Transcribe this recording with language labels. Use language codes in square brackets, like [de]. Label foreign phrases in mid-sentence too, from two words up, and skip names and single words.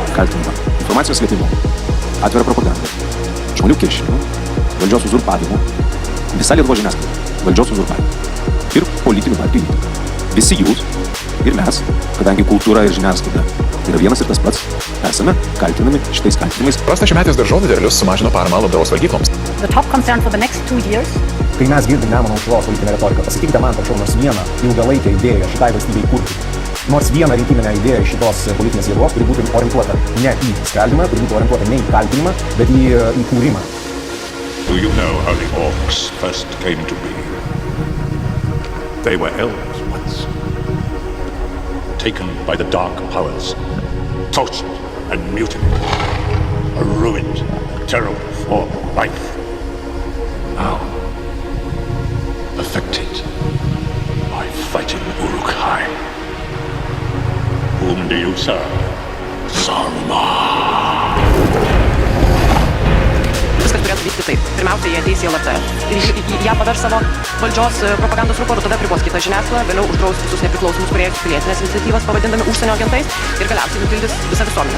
[lt] Kaltinama informacijos slėpimu, atvira propaganda, žmonių kiršinimu, valdžios uzurpavimu, visa Lietuvos žiniasklaida, valdžios uzurpavimu ir politinių partijų įtaka. Visi jūs ir mes, kadangi kultūra ir žiniasklaida yra vienas ir tas pats, esame kaltinami šitais kaltinimais. Prasta šiųmetės daržovių derlius sumažino paramą labdaros valgykloms. [en] The top concern for the next 2 years [lt] Kai mes girdim Nemuno aušros politinę retoriką, pasakykite man, prašau, nors vieną ilgalaikę idėją šitai valstybei kurti. Nors vieną rinkiminę idėją šitos politinės jėgos, kuri būtų orientuota ne į skaldymą, kuri būtų orientuota ne į kaltinimą, bet į kūrimą. [en] Do you know how the orcs first came to be? They were elves once. Taken by the dark powers, tortured and mutilated. A ruined, terrible form of life. Now, perfected by fighting Uruk-hai. Whom do you serve? Saruman! [lt] viskas turėtų vykti taip. Pirmiausia, jie ateis į LRT ir ją pavers savo valdžios propagandos ruporu, tada pribos kitą žiniasklaidą, vėliau uždraus visus nepriklausomus kūrėjus pilietinės iniciatyvas, pavadindami užsienio agentais ir galiausiai nutildys visą visuomenę.